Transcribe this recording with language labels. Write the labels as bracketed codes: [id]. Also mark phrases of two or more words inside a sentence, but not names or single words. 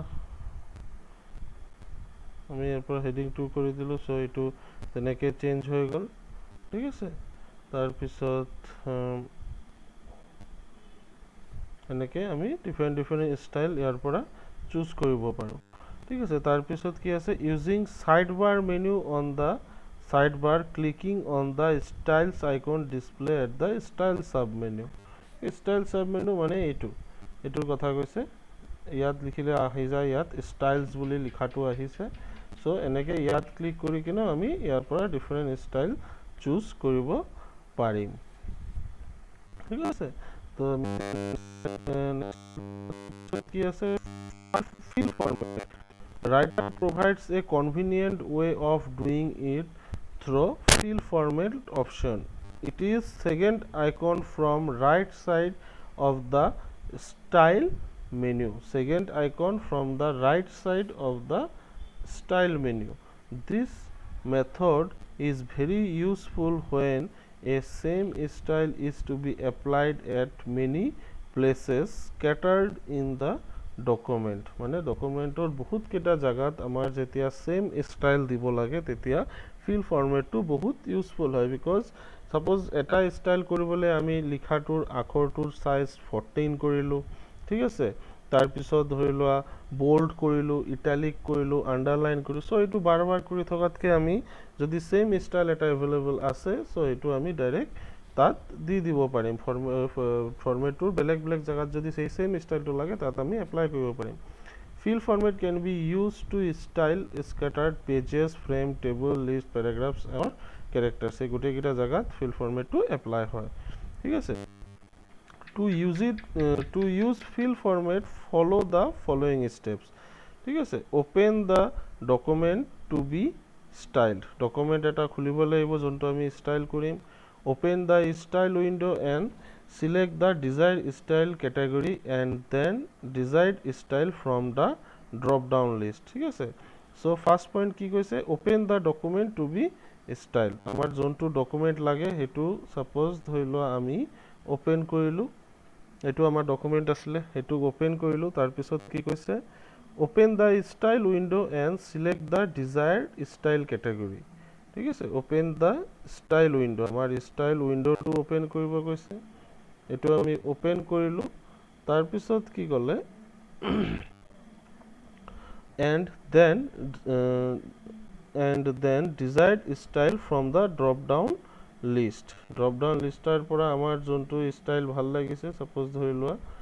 [as] আমি ইয়াৰ হেডিং 2 কৰি দিলো সো এটো তেনেকে চেঞ্জ হৈ গল ঠিক আছে তাৰ পিছত এনেকে আমি [en] different style [as] ইয়াৰ পৰা চুজ কৰিব পাৰো ঠিক আছে তাৰ পিছত কি আছে [en] using sidebar menu on the sidebar clicking on the styles icon display at the style sub menu style sub menu [as] মানে এটোৰ কথা কৈছে ইয়াত লিখিলে আহি যায় ইয়াত ষ্টাইলছ বুলি লিখাটো আহিছে সো এনেকে ইয়াত ক্লিক কৰি কিনে আমি ইয়াৰ পৰা [en] different style [as] চুজ কৰিব পাৰিম ঠিক আছে তো কি আছে [en] fill format writer provides a convenient way of doing it through fill format option it is second icon from right side of the style menu second icon from the right side of the style menu this method is very useful when a same style is to be applied at many places scattered in the document [as] মানে ডকুমেন্টৰ বহুত কেটা জায়গাত আমাৰ যেতিয়া সেম স্টাইল দিব লাগে তেতিয়া [en] fill format [as] টো বহুত ইউজফুল হয় [en] because suppose [as] এটা স্টাইল কৰিবলৈ আমি লিখাটোৰ আখৰটোৰ সাইজ 14 কৰিলো ঠিক আছে তাৰ পিছত ধৰি লোৱা বোল্ড কৰিলো ইটালিক কৰিলো আন্ডাৰলাইন কৰিলো সো এটো বাৰবাৰ কৰি থকাতকে আমি যদি সেম স্টাইল এটা अवेलेबल আছে সো এটো আমি ডাইৰেক্ট তাত দি দিব পাৰিম ফরম্যাটৰ বেলেগ বেলেগ জায়গাত যদি সেম স্টাইলটো লাগে তাত আমি এপ্লাই কৰিব পাৰিম [en] fill format can be used to style scattered pages frame table list paragraphs or characters [as] এই গোটেই কিটা জায়গাত [en] fill format [as] টো এপ্লাই হয় ঠিক আছে [en] to use fill format follow the following steps [as] ঠিক আছে [en] open the document to be styled [as] document এটা খুলিব লাগিব যোনটো আমি স্টাইল কৰিম [en] open the style window and select the desired style category and then desired style from the drop down list [as] ঠিক আছে [en] so first point [as] কি কৈছে [en] open the document to be styled [as] আমাৰ যোনটো ডকুমেন্ট লাগে হেতু সাপোজ ধৰিলো আমি ওপেন কৰিলো এটো আমাৰ ডকুমেন্ট আছিল হেতু ওপেন কৰিলো তাৰ পিছত কি কৈছে [en] open the style window and select the desired style category [as] ঠিক আছে [en] open the style window [as] আমাৰ স্টাইল উইন্ডোটো ওপেন কৰিব কৈছে এটো আমি ওপেন কৰিলো তাৰ পিছত কি গলে [en] and then desired style from the drop down listar [as] পৰা আমাৰ যোনটো স্টাইল ভাল লাগিছে সাপোজ ধৰি লোৱা